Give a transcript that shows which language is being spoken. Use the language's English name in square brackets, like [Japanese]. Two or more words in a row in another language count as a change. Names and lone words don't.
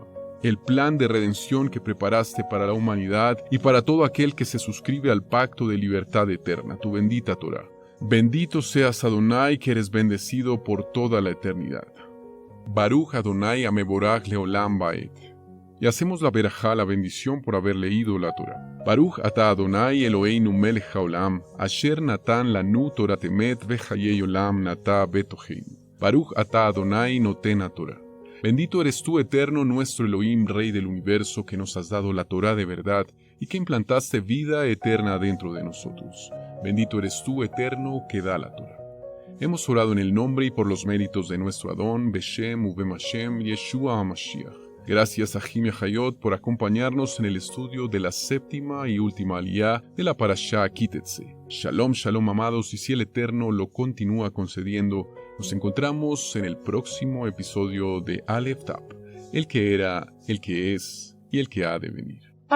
[Spanish] El plan de redención que preparaste para la humanidad y para todo aquel que se suscribe al pacto de libertad eterna, tu bendita Torah. Bendito seas Adonai, que eres bendecido por toda la eternidad. [Hebrew] ברוך אדוני המבורך לעולם ועד. [Spanish] Y hacemos la verajá, la bendición por haber leído la Torah. [Hebrew] ברוך אתה אדוני אלוהינו מלך העולם אשר נתן לנו תורת אמת וחיי עולם נטע בתוכנו. ברוך אתה אדוני נותן תורה. [Spanish] Bendito eres tú, eterno, nuestro Elohim, Rey del universo, que nos has dado la Torá de verdad y que implantaste vida eterna dentro de nosotros. Bendito eres tú, eterno, que da la Torá. Hemos orado en el nombre y por los méritos de nuestro Adón, [Hebrew] בשם ובמשם ישוע המשיח. [Spanish] Gracias a Jimmy Hayot por acompañarnos en el estudio de la séptima y última aliyá de la Parashá Kitetse. [Hebrew] שלום שלום, [Spanish] amados, y si el Eterno lo continúa concediendo, nos encontramos en el próximo episodio de Aleph Tap, el que era, el que es y el que ha de venir.